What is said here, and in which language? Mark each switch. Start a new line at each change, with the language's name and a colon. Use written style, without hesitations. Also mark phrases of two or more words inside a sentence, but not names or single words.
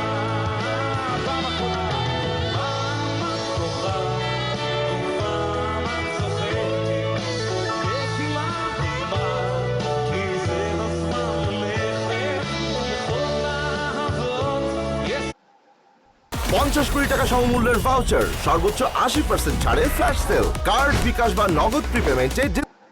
Hebrew: פעם את בוכה ופעם את צוחקת, נזילה דמעה, כי זה הזמן ללכת. לכל האהבות יש
Bangla: 50 কোটি টাকা সমমূল্যের ভাউচার, সর্বোচ্চ 80% ছাড়ে
English: flash sale,
Bangla: কার্ড বিকাশ বা নগদ প্রিপেমেন্টে